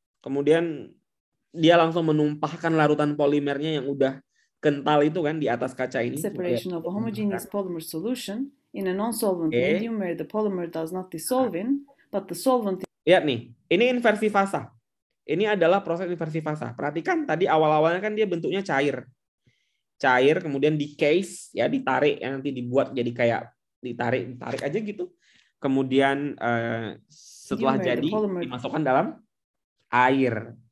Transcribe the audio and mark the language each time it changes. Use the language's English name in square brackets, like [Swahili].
[Indonesian] Kemudian dia langsung menumpahkan larutan polimernya yang udah kental itu kan di atas kaca ini. [English] Separation of a homogeneous polymer solution in a non-solvent medium where the polymer does not dissolve in, but the solvent. [Indonesian] Lihat nih, ini inversi fasa. Ini adalah proses inversi fasa. Perhatikan tadi awal-awalnya kan dia bentuknya cair. Cair kemudian di case ya, ditarik yang nanti dibuat jadi kayak ditarik aja gitu. Kemudian setelah jadi dimasukkan dalam air.